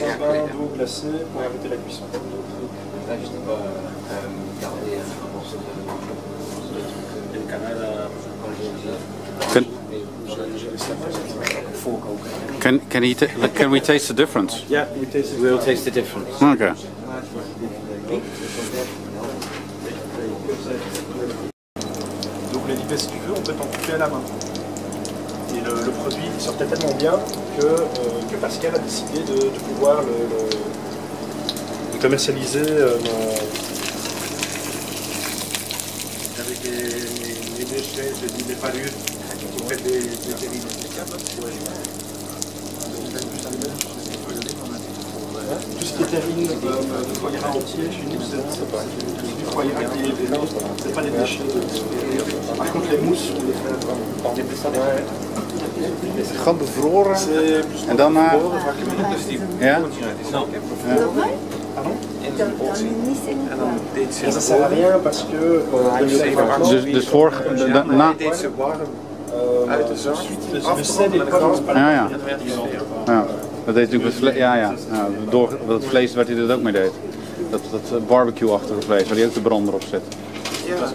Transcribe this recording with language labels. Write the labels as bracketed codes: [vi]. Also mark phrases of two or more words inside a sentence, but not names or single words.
[en] Can we taste the difference? Yeah, We'll taste the difference. Okay. [fr] Donc les lipas, si tu veux, on peut t'en couper à la main. Et le produit sortait tellement bien que Pascal a décidé de pouvoir le commercialiser avec les déchets, des palures, on fait des terrines. Tout ce qui est terrine de foie gras entier, chez nous, c'est pas. Du foie gras qui est vélo, c'est pas des déchets. Par contre, les mousses, on les fait [nl] Gewoon bevroren en dan na. Ja? [fr] Ça sert à rien parce que [nl] Dus voor na. Uit de zak, Ja. Ja. Dat deed natuurlijk met vlees. Ja. Door dat vlees waar hij dat ook mee deed. Dat barbecue-achtige vlees waar hij ook de brander op zet. Ja.